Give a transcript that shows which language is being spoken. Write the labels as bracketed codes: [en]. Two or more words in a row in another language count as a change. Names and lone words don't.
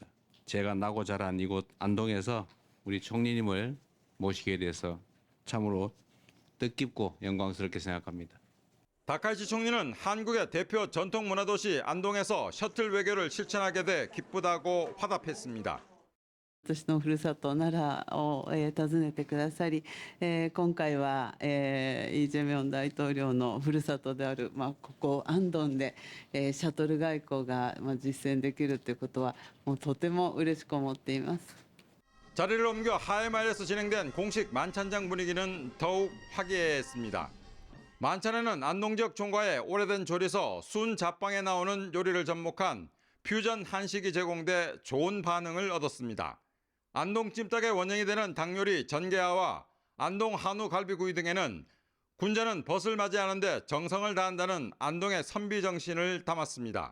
[ko] 제가 나고 자란 이곳 안동에서 우리 총리님을 모시게 돼서 참으로 뜻깊고 영광스럽게 생각합니다. 다카이치 총리는 한국의 대표 전통 문화도시 안동에서 셔틀 외교를 실천하게 돼 기쁘다고 화답했습니다. [ja] 私のふるさと奈良を、訪ねてくださり、今回は、イ・ジェミョン大統領のふるさとである、ここ安東で、シャトル外交が、実践できるということはもうとても嬉しく思っています。 [ko] 자리를 옮겨 하회마을에서 진행된 공식 만찬장 분위기는 더욱 화기애애했습니다. 만찬에는 안동 지역 종가의 오래된 조리서 순자빵에 나오는 요리를 접목한 퓨전 한식이 제공돼 좋은 반응을 얻었습니다. 안동 찜닭의 원형이 되는 닭요리 전개화와 안동 한우 갈비구이 등에는 군자는 벗을 맞이하는데 정성을 다한다는 안동의 선비 정신을 담았습니다.